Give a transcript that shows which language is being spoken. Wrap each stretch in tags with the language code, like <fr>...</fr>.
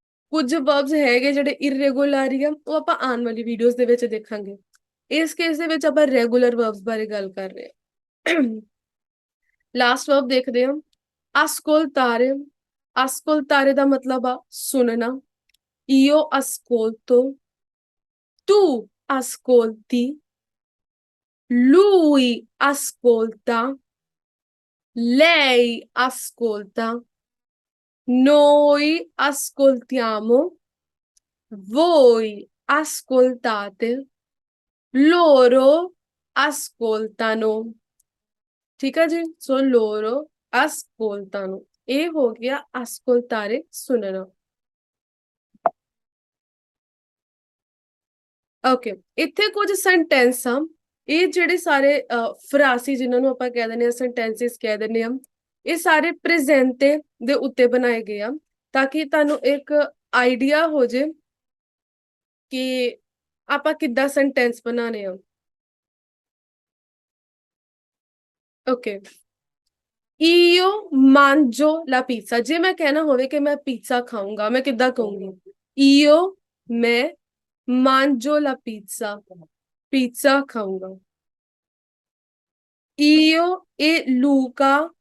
<pa>ਕੁਝ ਵਰਬਸ ਹੈਗੇ ਜਿਹੜੇ ਇਰਰੈਗੂਲਰ ਆ, ਉਹ ਆਪਾਂ ਆਉਣ ਵਾਲੀ ਵੀਡੀਓਜ਼ ਦੇ ਵਿੱਚ ਦੇਖਾਂਗੇ। ਇਸ ਕੇਸ ਦੇ ਵਿੱਚ ਆਪਾਂ ਰੈਗੂਲਰ ਵਰਬਸ ਬਾਰੇ ਗੱਲ ਕਰ ਰਹੇ ਹਾਂ। ਲਾਸਟ ਵਰਬ ਦੇਖਦੇ ਹਾਂ, ascoltare। ascoltare ਦਾ ਮਤਲਬ ਆ ਸੁਣਨਾ।</pa> <it>io ascolto, tu ascolti, lui ascolta, lei ascolta, noi ascoltiamo, voi ascoltate, loro ascoltano।</it> <pa>ਠੀਕ ਆ ਜੀ। ਸੋ</pa> <it>loro ascoltano,</it> <pa>ਇਹ ਹੋ ਗਿਆ ascoltare ਸੁਣਨਾ। ਓਕੇ, ਇੱਥੇ ਕੁਝ ਸੈਂਟੈਂਸ ਆ, ਇਹ ਜਿਹੜੇ ਸਾਰੇ ਫਰਾਸੀ ਜਿਨ੍ਹਾਂ ਨੂੰ ਆਪਾਂ ਕਹਿ ਦਿੰਦੇ ਆ, ਸੈਂਟੈਂਸਿਸ ਕਹਿ ਦਿੰਦੇ ਆ, ਇਹ ਸਾਰੇ ਪ੍ਰੈਜ਼ੈਂਟੇ ਦੇ ਉੱਤੇ ਬਣਾਏ ਗਏ ਆ ਤਾਂ ਕਿ ਤੁਹਾਨੂੰ ਇੱਕ ਆਈਡੀਆ ਹੋ ਜੇ ਕਿ ਆਪਾਂ ਕਿੱਦਾਂ ਸੈਂਟੈਂਸ ਬਣਾਉਣੇ ਆ। Okay,</pa> <it>io mangio la pizza,</it> <pa>ਜੇ ਮੈਂ ਕਹਿਣਾ ਹੋਵੇ ਕਿ ਮੈਂ ਪੀਜ਼ਾ ਖਾਊਂਗਾ, ਮੈਂ ਕਿੱਦਾਂ ਕਹੂੰਗੀ?</pa> <it>io</it> <pa>ਮੈਂ</pa> <it>mangio la pizza,</it> <pa>pizza ਖਾਊਂਗਾ।</pa> <it>io e Luca</it>